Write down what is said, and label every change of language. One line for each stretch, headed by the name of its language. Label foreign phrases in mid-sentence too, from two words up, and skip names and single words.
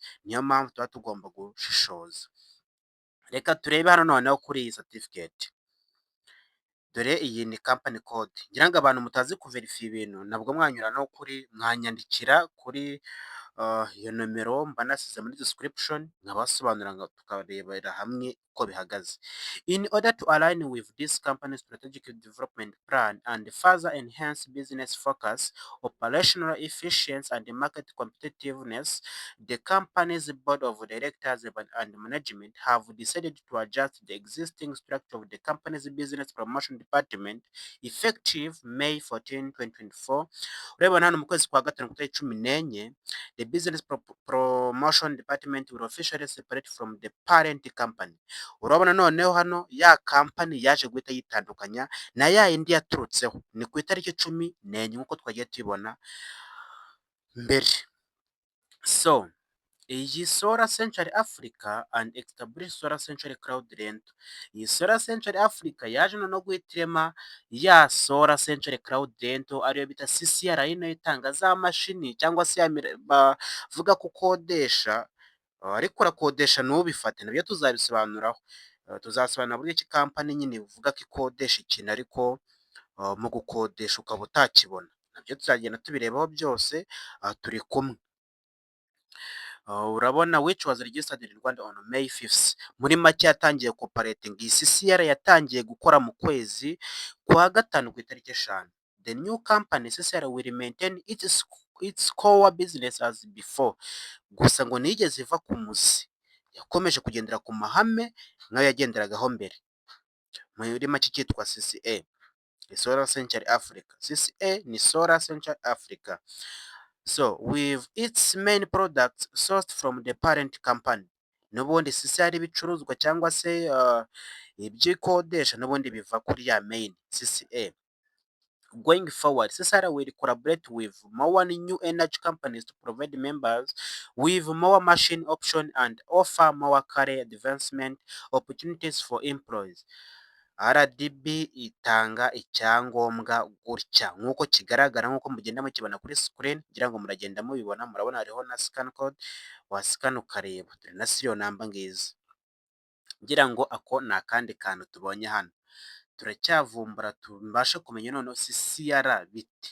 Kinyarwanda: Niyo mpamvu tuba tugomba gushishoza. Reka turebe hano noneho kuri iyi certificate. Dore iyi ni
English: company code.
Kinyarwanda: Ngira ngo abantu mutazi kuverifiya ibintu nabwo mwanyura no kuri, mwanyandikira kuri iyo nomero mba nasize muri description, nkabasobanurira ngo tukarebera hamwe uko bihagaze.
English: In order to align with this company's strategic development plan and further enhance business focus, operational efficiency and market competitiveness, the company's board of directors and management have decided to adjust the existing structure of the company's business promotion department effective May 14, 2024.
Kinyarwanda: Urabona hano mu kwezi kwa gatanu ku itariki 14,
English: the business promotion department will officially separate from the parent company.
Kinyarwanda: Urabona noneho hano ya company yaje guhita yitandukanya na ya indi yaturutseho. Ni ku itariki 14 nk'uko twagiye tubibona mbere.
English: So iyi Solar Century Africa and established Solar Century Cloud Rental.
Kinyarwanda: Iyi Solar Century Africa yaje no guhitirema ya Solar Century Cloud Rental ariyo bita CCR, ari nayo itanga za mashini cyangwa se bavuga ko ukodesha, ariko urakodesha ntubifate, nabyo tuzabisobanuraho. Tuzasobanura buryo ki company nyine ivuga ko ikodesha ikintu ariko mu gukodesha ukaba utakibona. Nabyo tuzagenda tubirebaho byose, turi kumwe.
English: Urabona which was registered in Rwanda on May 5th.
Kinyarwanda: Muri make yatangiye cooperating. Iyi CCR yatangiye gukora mu kwezi kwa gatanu ku itariki 5.
English: The new company CCR will maintain its core business as before.
Kinyarwanda: Gusa ngo nigeze iva ku muzi, yakomeje kugendera ku mahame nkayo yagenderagaho mbere. Muri make cyitwa CCA, Solar Century Africa.
English: CCA ni Solar Century Africa. So with its main products sourced from the parent company.
Kinyarwanda: N'ubundi CCR ibicuruzwa cyangwa se ibyikodesha n'ubundi biva kuri ya main CCA.
English: Going forward, CCR will collaborate with more new energy companies to provide members with more machine option and offer more career advancement opportunities for employees.
Kinyarwanda: RDB itanga icyangombwa gutya nk'uko kigaragara nk'uko mugenda mukibona kuri screen ngira ngo muragenda mubibona, murabona hariho na
English: scan code,
Kinyarwanda: wasikana ukareba, dore na
English: serial number
Kinyarwanda: ngizi. Ngira ngo ako ni akandi kantu tubonye hano. Turacyavumbura tubashe kumenya noneho CCR bite.